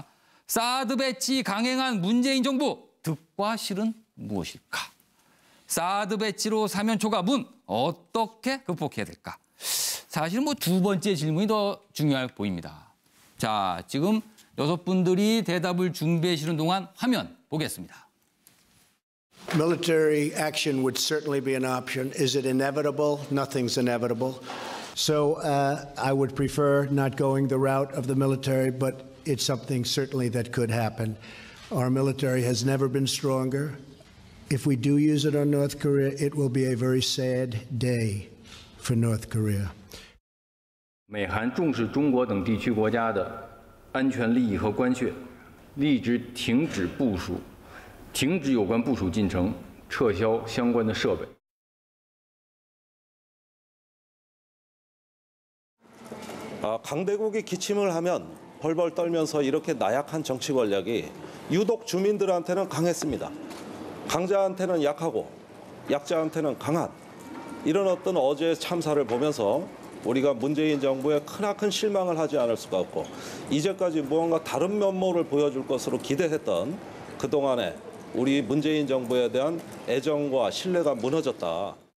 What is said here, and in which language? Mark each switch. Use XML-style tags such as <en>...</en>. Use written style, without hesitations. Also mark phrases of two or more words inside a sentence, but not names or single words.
<ko>사드 배치 강행한 문재인 정부, 득과 실은 무엇일까? 사드 배치로 사면 초과문 어떻게 극복해야 될까? 사실 두 번째 질문이 더 중요해 보입니다. 자, 지금 6분들이 대답을 준비해 주시는 동안 화면 보겠습니다.</ko> <en>Military action would certainly be an option. Is it inevitable? Nothing's inevitable. So I would prefer not going the route of the military, but it's something certainly that could happen. Our military has never been stronger. If we do use it on North Korea, it will be a very sad day for North Korea.</en> <zh>美韩重视中国等地区国家的安全利益和关切，立即停止部署。停止有关部署进程，撤销相关的设备。</zh> <ko>강대국이 기침을 하면 벌벌 떨면서 이렇게 나약한 정치 권력이 유독 주민들한테는 강했습니다. 강자한테는 약하고 약자한테는 강한 이런 어떤 어제의 참사를 보면서 우리가 문재인 정부에 크나큰 실망을 하지 않을 수가 없고 이제까지 무언가 다른 면모를 보여줄 것으로 기대했던 그동안의 우리 문재인 정부에 대한 애정과 신뢰가 무너졌다.</ko>